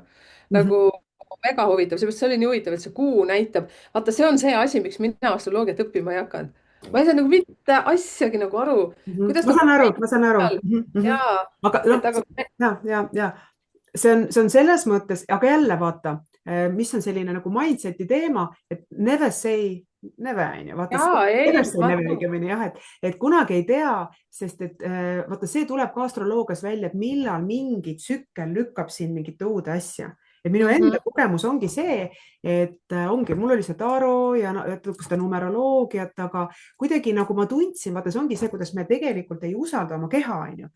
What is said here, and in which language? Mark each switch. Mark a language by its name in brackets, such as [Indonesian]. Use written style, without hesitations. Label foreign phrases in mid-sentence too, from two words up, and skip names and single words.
[Estonian] nagu väga huvitav, seepärast see oli nii huvitav, et see kuu näitab, vaata, see on see asi, miks mina astroloogiat õppima ei hakanud. ma ei saa nagu mitte asjagi nagu aru, kuidas ma nagu saan aru, ma saan aru. ja, aga noh, et aga ja see on selles mõttes, aga jälle vaata, mis on selline nagu mindset'i teema, et [English] never say never [Estonian] on ju, vaata ja never ei, [English] say never [Estonian] õigemini jah, et kunagi ei tea, sest et vaata, see tuleb ka astroloogias välja, et millal mingi tsükkel lükkab sind mingite uude asja. Et minu enda kogemus ongi see, et ongi, mul oli see taro ja seda numeroloogiat, aga kuidagi nagu ma tundsin, vaata, see ongi see, kuidas me tegelikult ei usalda oma keha, on ju.